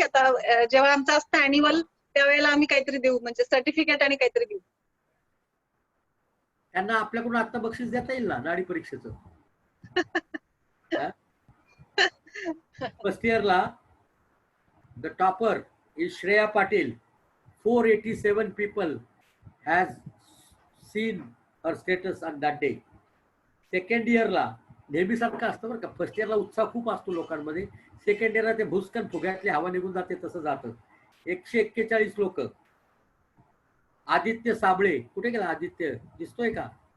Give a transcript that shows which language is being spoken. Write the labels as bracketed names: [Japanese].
[Marathi] आता जेव्हा आमचं असतं अॅन्युअल त्यावेळेला आम्ही काहीतरी देऊ, म्हणजे सर्टिफिकेट आणि काहीतरी देऊ. त्यांना आपल्याकडून आता बक्षीस देता येईल ना नाडी परीक्षेचं? [English] First इयरला the topper is Shreya Patil. 487 people has seen her status on that day. [Marathi] Second इयरला नेहमीसारखं असतं बरं का. फर्स्ट इयरला उत्साह खूप असतो लोकांमध्ये, सेकंड इयरला ते भुसकन फुग्यातली हवा निघून जाते तसं जातं. 141 लोक. आदित्य साबळे, कुठे गेला आदित्य? दिसतोय का?